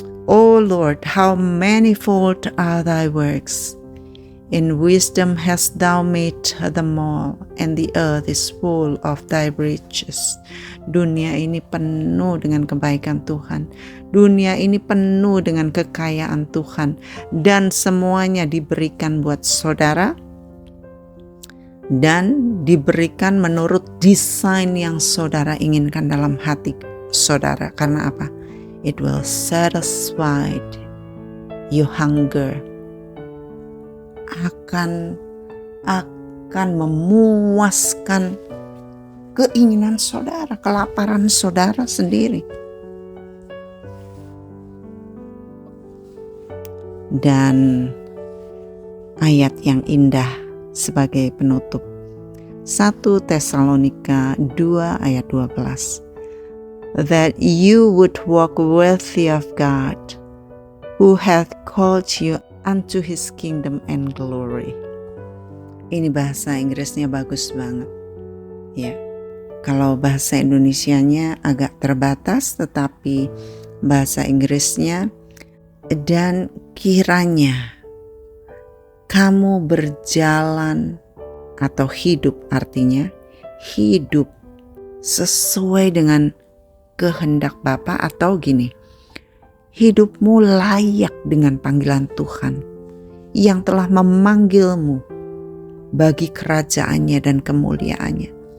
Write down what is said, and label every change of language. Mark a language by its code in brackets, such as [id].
[en] O Lord, how manifold are thy works. In wisdom hast thou made them all, and the earth is full of thy riches. [id] Dunia ini penuh dengan kebaikan Tuhan. Dunia ini penuh dengan kekayaan Tuhan. Dan semuanya diberikan buat saudara. Dan diberikan menurut desain yang saudara inginkan dalam hati saudara. Karena apa? [en] It will satisfy your hunger. [id] Akan memuaskan keinginan saudara, kelaparan saudara sendiri. Dan ayat yang indah sebagai penutup, 1 Tesalonika 2 ayat 12. [en] That you would walk worthy of God, who hath called you unto his kingdom and glory. [id] Ini bahasa Inggrisnya bagus banget. Ya. Kalau bahasa Indonesianya agak terbatas, tetapi bahasa Inggrisnya, dan kiranya kamu berjalan atau hidup, artinya hidup sesuai dengan kehendak Bapa, atau gini, hidupmu layak dengan panggilan Tuhan yang telah memanggilmu bagi kerajaannya dan kemuliaannya.